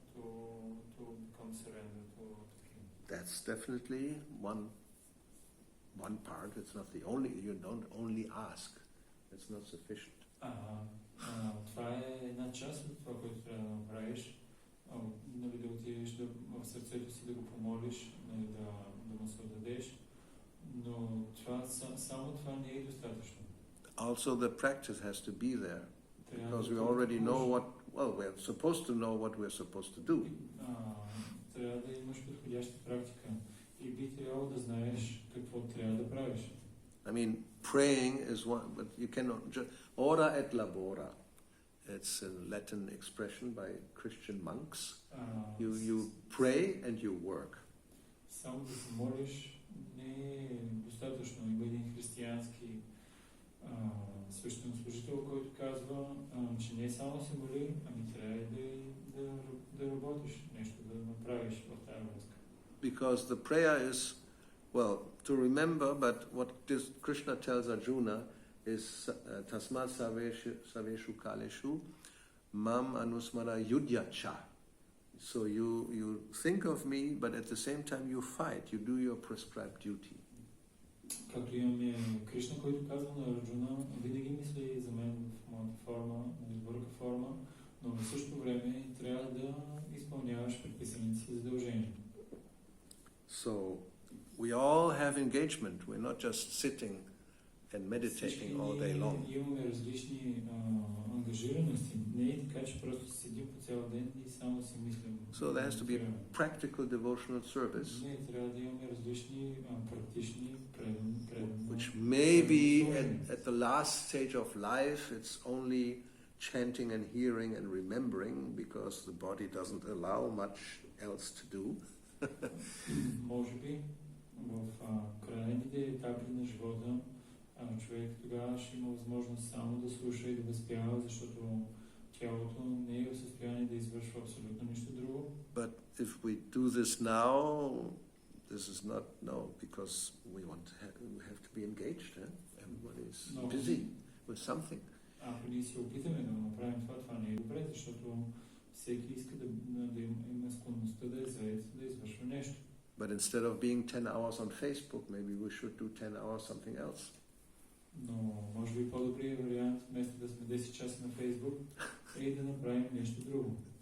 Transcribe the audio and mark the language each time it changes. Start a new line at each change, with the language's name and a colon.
English: to become surrender to Him. That's definitely one part. It's not the only. You don't only ask. It's not sufficient.
Bulgarian: Това е една част от това, което трябва да направиш. Нали, да отидеш в сърцето си да го помолиш, нали, да му се отдадеш, но само това не е достатъчно.
English: Also, the practice has to be there, because we already know we're supposed to know what we're supposed to do.
Bulgarian: Трябва да имаш подходяща практика и би трябвало да знаеш какво трябва да правиш.
English: I mean, praying is one, but you cannot just
Latin: ora et labora.
English: It's a Latin expression by Christian monks. You pray and you work.
Bulgarian: Само да се молиш не е достатъчно. Има един християнски свещенослужител, който казва, че не само да се моли, ами трябва да работиш нещо, да направиш в тази връзка.
English: Because the prayer is, well, to remember, but what this Krishna tells Arjuna is
Sanskrit: tasmat saveshu kaleshu mam anusmara yudhyacha.
English: So you think of me, but at the same time you fight, you do your prescribed duty.
Bulgarian: Както имаме Кришна, който казва на Арджуна, винаги мисли за мен в моята форма, на изборка форма, но в същото време трябва да изпълняваш предписаните си задължения.
English: So we all have engagement. We're not just sitting and meditating all day long.
Bulgarian: Имаме различни ангажираности. Не е така, че просто седим по цял ден и само си мислим.
English: So there has to be practical devotional service.
Bulgarian: Не, трябва да имаме различни практични
English: Which maybe at the last stage of life it's only chanting and hearing and remembering because the body doesn't allow much else to do.
Bulgarian: Може би в крайните етапи на живота човек тогава ще има възможност само да слуша и да възпява, защото тялото не е в състояние да извършва абсолютно нищо друго.
English: But if we do this now, this is not because we have to be engaged. Everybody is busy with something.
Bulgarian: Ако ние се опитаме да направим това не е добре, защото всеки иска да има склонността да е зает, да извършва нещо.
English: But instead of being 10 hours on Facebook, maybe we should do 10 hours something else.
Bulgarian: Но може би по-добрият вариант, вместо да сме 10 часа на Фейсбук, е да направим нещо друго.